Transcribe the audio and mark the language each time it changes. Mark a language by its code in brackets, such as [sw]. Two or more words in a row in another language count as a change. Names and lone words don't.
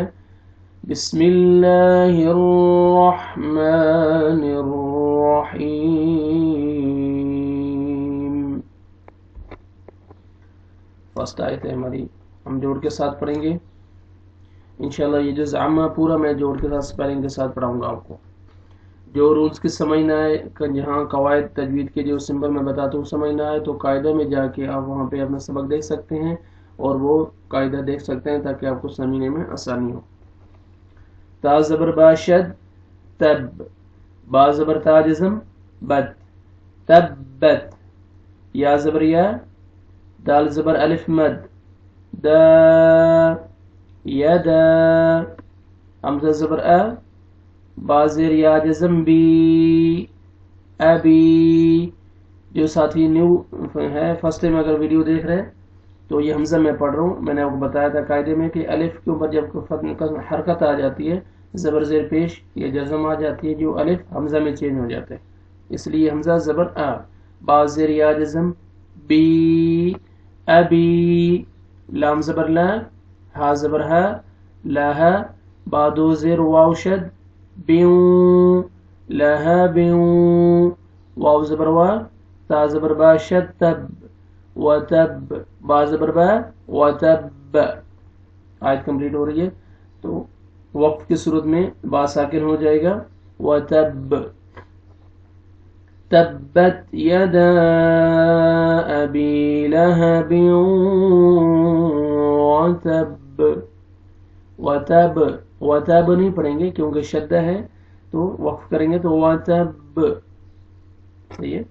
[ar] بسم اللہ الرحمن الرحیم، [ur] فرسٹ آیت ہے ہماری، ہم جوڑ کے ساتھ پڑھیں گے [ar] انشاءاللہ۔ [ur] یہ جز عامہ پورا میں جوڑ کے ساتھ سپیلنگ کے ساتھ پڑھاؤں گا آپ کو۔ جو رولز کی سمجھنا ہے، جہاں قواعد تجوید کے جو سمبل میں بتاتا ہوں سمجھنا ہے تو قاعدہ میں جا کے آپ وہاں پہ اپنا سبق دیکھ سکتے ہیں اور وہ قاعدہ دیکھ سکتے ہیں تاکہ آپ کو سمجھنے میں آسانی ہو۔ تا زبر با شد تب، با زبر تا جزم بت، تبت، یا زبر یا، دال زبر الف مد، دا یدا، حمزہ زبر ا، با زیر یا جزم بی، ابی۔ جو ساتھی نیو ہے [en] first time [ur] اگر ویڈیو دیکھ رہے ہیں تو یہ حمزہ میں پڑھ رہا ہوں۔ میں نے آپ کو بتایا تھا قاعدے میں کہ الف کے اوپر جب حرکت آ جاتی ہے، زبر زیر پیش یا جزم آ جاتی ہے، جو الف حمزہ میں چینج ہو جاتا ہے، اس لیے حمزہ زبر ا، با زیر یا جزم بی، ابی، لام زبر لا، ہا زبر ہا، لاہا، با دو زیر واو شد بیوں، لاہا بیوں، واو زبر وا، تا زبر با شد تب، وتب، با زبر با، وتب۔ آیت کمپلیٹ ہو رہی ہے تو وقف کی صورت میں با ساکن ہو جائے گا، وتب، [ar] تبت یدا ابی لہب وتب، [ur] وتب، وتب نہیں پڑھیں گے کیونکہ شدہ ہے تو وقف کریں گے تو وتب، صحیح ہے۔